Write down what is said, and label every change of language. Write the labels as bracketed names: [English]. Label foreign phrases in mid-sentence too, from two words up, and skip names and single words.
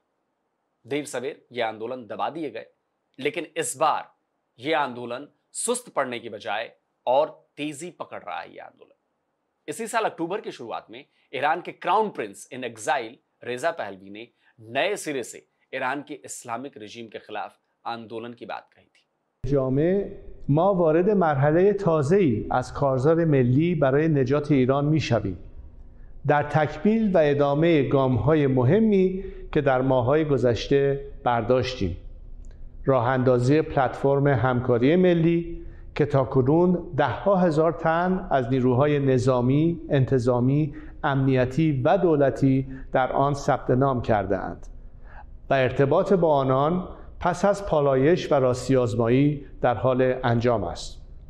[Hindi] देर सवेर ये आंदोलन दबा दिए गए, लेकिन इस बार यह आंदोलन सुस्त पड़ने की बजाय और तेजी पकड़ रहा है। यह आंदोलन इसी साल अक्टूबर की शुरुआत में ईरान के [English] crown prince in exile [Hindi] रेजा पहलवी ने नए सिरे से ईरान के [English] Islamic regime [Hindi] के खिलाफ आंदोलन की बात कही थी। [Persian] ما وارد مرحله تازه‌ای از کارزار ملی برای نجات ایران می‌شویم. در تکمیل و ادامه گام‌های مهمی که در ماه‌های گذشته برداشتیم. راه اندازی پلتفرم همکاری ملی که تاکنون ده‌ها هزار تن از نیروهای نظامی، انتظامی، امنیتی و دولتی در آن ثبت نام کرده‌اند و ارتباط با آنان پس از پالایش و راستی‌آزمایی در حال انجام است.